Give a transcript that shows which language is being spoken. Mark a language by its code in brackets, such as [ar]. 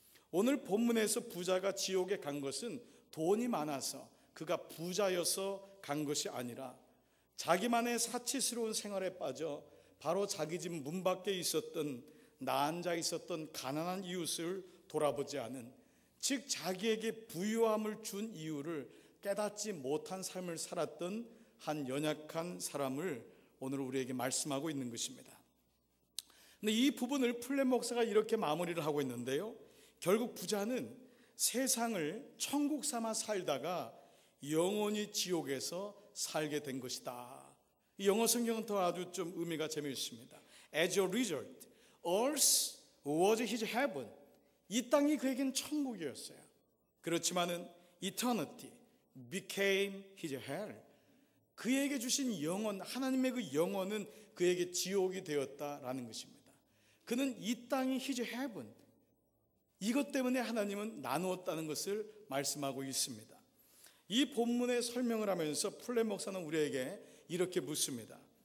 [ko] 오늘 본문에서 부자가 지옥에 간 것은 돈이 많아서 그가 부자여서 간 것이 아니라 자기만의 사치스러운 생활에 빠져 바로 자기 집 문 밖에 있었던 나앉아 있었던 가난한 이웃을 돌아보지 않은, 즉 자기에게 부유함을 준 이유를 깨닫지 못한 삶을 살았던 한 연약한 사람을 오늘 우리에게 말씀하고 있는 것입니다. 근데 이 부분을 플랫 목사가 이렇게 마무리를 하고 있는데요, 결국 부자는 세상을 천국 삼아 살다가 영원히 지옥에서 살게 된 것이다. 이 영어 성경은 더 아주 좀 의미가 재미있습니다. [en] As a result, earth was his heaven. [ko] 이 땅이 그에겐 천국이었어요. 그렇지만은 [en] eternity became his hell. [ko] 그에게 주신 영원, 하나님의 그 영원은 그에게 지옥이 되었다라는 것입니다. 그는 이 땅이 [en] his heaven, [ko] 이것 때문에 하나님은 나누었다는 것을 말씀하고 있습니다. 이 본문의 설명을 하면서 플랫 목사는 우리에게 이렇게 묻습니다.